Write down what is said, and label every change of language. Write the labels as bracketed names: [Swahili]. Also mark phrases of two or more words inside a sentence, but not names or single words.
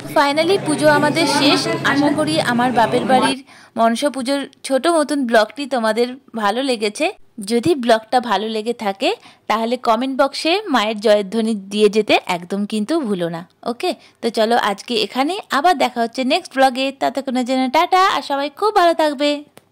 [Bangla] ফাইনালি পুজো আমাদের শেষ। আশা করি আমার বাপের বাড়ির মনসা পুজোর ছোটো মতন ব্লগটি তোমাদের ভালো লেগেছে। যদি ব্লগটা ভালো লেগে থাকে তাহলে কমেন্ট বক্সে মায়ের জয়ধ্বনি দিয়ে যেতে একদম কিন্তু ভুলো না। ওকে, তো চলো আজকে এখানে, আবার দেখা হচ্ছে নেক্সট ব্লগে। ততক্ষণের জন্য টাটা, আর সবাই খুব ভালো থাকবে।